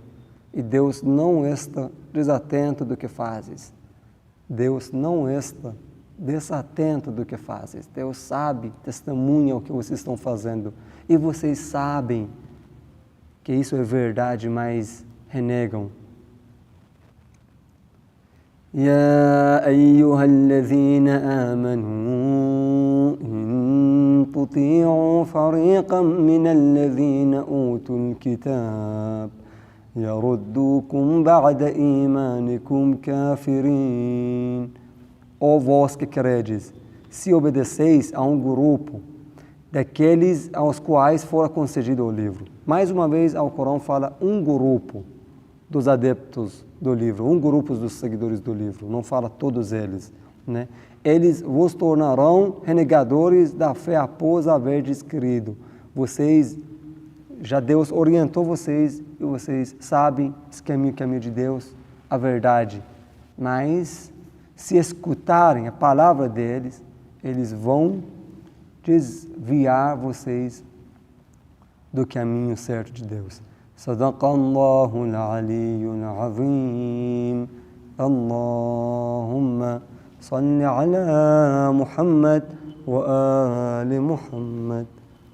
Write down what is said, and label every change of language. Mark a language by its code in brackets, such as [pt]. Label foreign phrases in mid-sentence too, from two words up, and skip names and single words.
[pt] E Deus não está desatento do que fazes. Deus não está desatento do que fazes. Deus sabe, testemunha o que vocês estão fazendo. E vocês sabem que isso é verdade, mas renegam. [ar] يا أيها الذين آمنوا إن تطيعوا فريقا من الذين أوتوا الكتاب يردوكم بعد إيمانكم كافرين. [pt] Ó vós que credes, se obedeceis a um grupo daqueles aos quais fora concedido o livro. Mais uma vez, o Corão fala um grupo dos adeptos do livro, um grupo dos seguidores do livro, não fala todos eles. né? Eles vos tornarão renegadores da fé após haver descrido. Deus orientou vocês e vocês sabem esse caminho de Deus, a verdade. Mas se escutarem a palavra deles, eles vão desviar vocês do caminho certo de Deus. [ar] صدق الله العلي العظيم. اللهم صل على محمد وآل محمد.